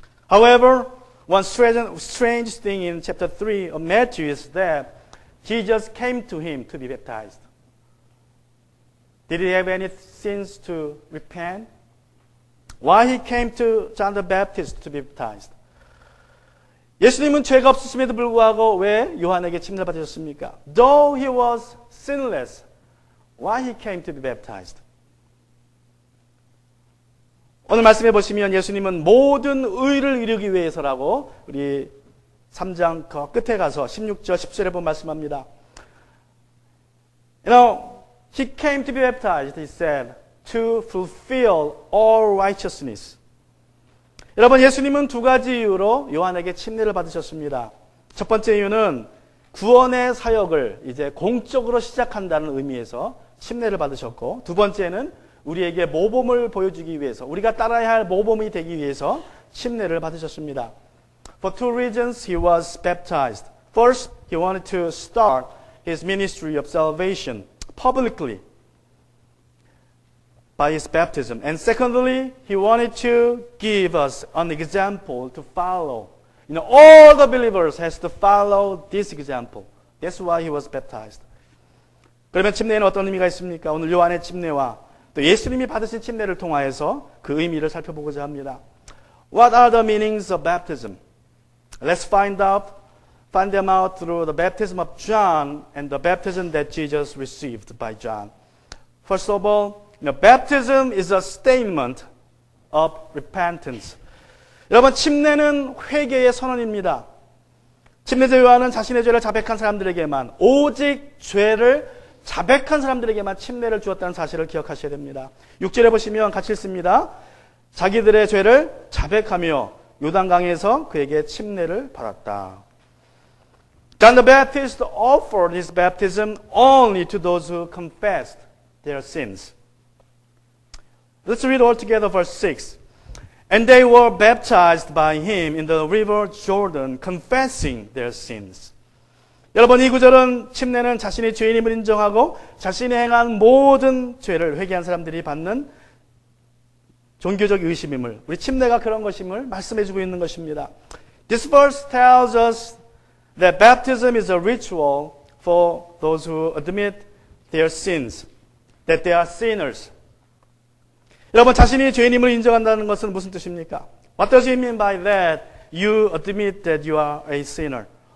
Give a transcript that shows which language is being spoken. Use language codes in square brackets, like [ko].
[en] However, one strange thing in chapter 3 of Matthew is that Jesus came to him to be baptized. Did he have any sins to repent? Why he came to John the Baptist to be baptized? [ko] 예수님은 죄가 없으심에도 불구하고 왜 요한에게 침례를 받으셨습니까? [en] Though he was sinless, why he came to be baptized? [ko] 오늘 말씀해 보시면 예수님은 모든 의를 이루기 위해서라고 우리 3장 그 끝에 가서 16절, 10절에 보면 말씀합니다. [en] You know, he came to be baptized, he said, to fulfill all righteousness. [ko] 여러분, 예수님은 두 가지 이유로 요한에게 침례를 받으셨습니다. 첫 번째 이유는 구원의 사역을 이제 공적으로 시작한다는 의미에서 침례를 받으셨고, 두 번째는 우리에게 모범을 보여주기 위해서, 우리가 따라야 할 모범이 되기 위해서 침례를 받으셨습니다. [en] For two reasons he was baptized. First, he wanted to start his ministry of salvation publicly by his baptism. And secondly, he wanted to give us an example to follow. You know, all the believers has to follow this example. That's why he was baptized. [ko] 그러면 침례에는 어떤 의미가 있습니까? 오늘 요한의 침례와 또 예수님이 받으신 침례를 통하여서 그 의미를 살펴보고자 합니다. [en] What are the meanings of baptism? Let's find them out through the baptism of John and the baptism that Jesus received by John. First of all, baptism is a statement of repentance. [ko] 여러분, 침례는 회개의 선언입니다. 침례자 요한은 자신의 죄를 자백한 사람들에게만, 오직 죄를 자백한 사람들에게만 침례를 주었다는 사실을 기억하셔야 됩니다. 6절에 보시면 같이 읽습니다. 자기들의 죄를 자백하며 요단강에서 그에게 침례를 받았다. [en] John the Baptist offered his baptism only to those who confessed their sins. Let's read all together verse 6. And they were baptized by him in the river Jordan, confessing their sins. [ko] 여러분, 이 구절은 침례는 자신이 죄인임을 인정하고 자신이 행한 모든 죄를 회개한 사람들이 받는 종교적 의심임을, 우리 침례가 그런 것임을 말씀해주고 있는 것입니다. [en] This verse tells us that baptism is a ritual for those who admit their sins, that they are sinners. [ko] 여러분, 자신이 죄인임을 인정한다는 것은 무슨 뜻입니까? [en] What does it mean by that? You admit that you are a sinner.